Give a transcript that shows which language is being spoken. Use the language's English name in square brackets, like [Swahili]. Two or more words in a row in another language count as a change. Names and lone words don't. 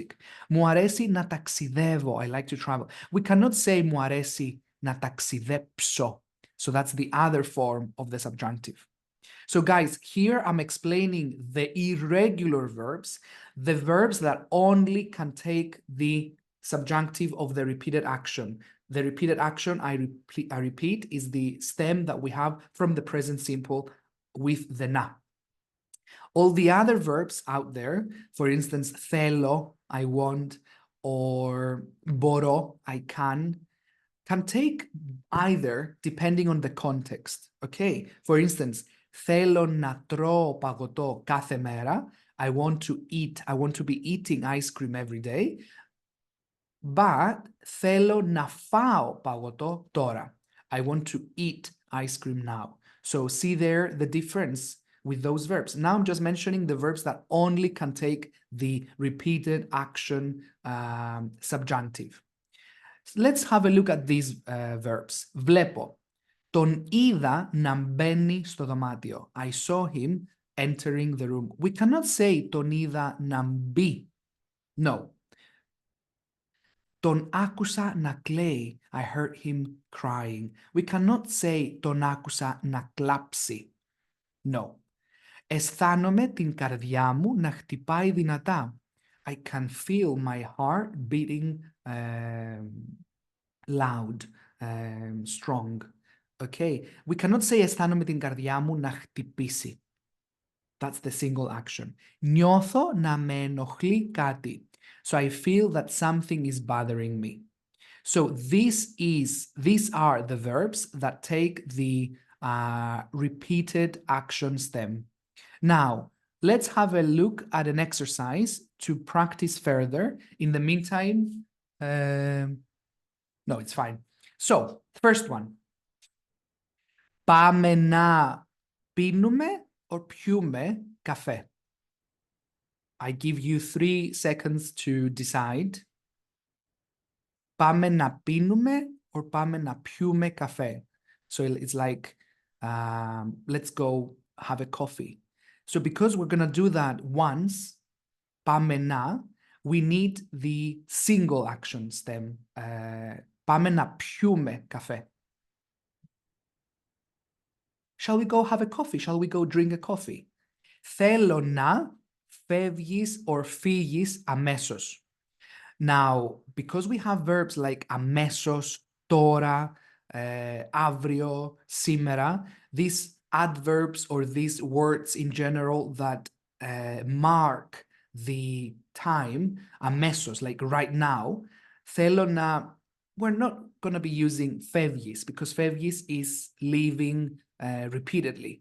[Greek] Μου αρέσει να ταξιδεύω. [English] I like to travel. We cannot say [Greek] μου αρέσει να ταξιδέψω. [English] So that's the other form of the subjunctive. So guys, here I'm explaining the irregular verbs, the verbs that only can take the subjunctive of the repeated action. The repeated action, I repeat, is the stem that we have from the present simple with the na. All the other verbs out there, for instance, θέλω, I want, or μπορώ, I can take either depending on the context. Okay, for instance, [Greek] θέλω να τρώω παγωτό κάθε μέρα. [English] I want to be eating ice cream every day. [Greek] But θέλω να φάω παγωτό τώρα. [English] I want to eat ice cream now. So see there the difference with those verbs. Now I'm just mentioning the verbs that only can take the repeated action subjunctive. Let's have a look at these verbs. [Greek] Βλέπω. Τον είδα να μπαίνει στο δωμάτιο. [English] I saw him entering the room. We cannot say [Greek] τον είδα να μπει. [English] No. [Greek] Τον άκουσα να κλαίει. [English] I heard him crying. We cannot say [Greek] τον άκουσα να κλάψει. [English] No. [Greek] Αισθάνομαι την καρδιά μου να χτυπάει δυνατά. [English] I can feel my heart beating loud, strong. Okay. We cannot say [Greek] αισθάνομαι την καρδιά μου να χτυπήσει. [English] That's the single action. [Greek] Νιώθω να με ενοχλεί κάτι. [English] So I feel that something is bothering me. So these are the verbs that take the repeated action stem. Now, let's have a look at an exercise to practice further. In the meantime, no, it's fine. So, first one. [Greek] Πάμε να πίνουμε or πιούμε καφέ. [English] I give you 3 seconds to decide. [Greek] Πάμε να πίνουμε or πάμε να πιούμε καφέ. [English] So it's like, let's go have a coffee. So because we're going to do that once, [Greek] πάμε να, [English] we need the single action stem. [Greek] Πάμε να πιούμε καφέ. [English] Shall we go have a coffee? Shall we go drink a coffee? [Greek] Θέλω να φεύγεις or φύγεις αμέσως. [English] Now, because we have verbs like [Greek] αμέσως, τώρα, αύριο, σήμερα, [English] these adverbs or these words in general that mark the time, αμέσως, like right now, [Greek] θέλω να, [English] we're not going to be using φεύγεις because φεύγεις is leaving repeatedly.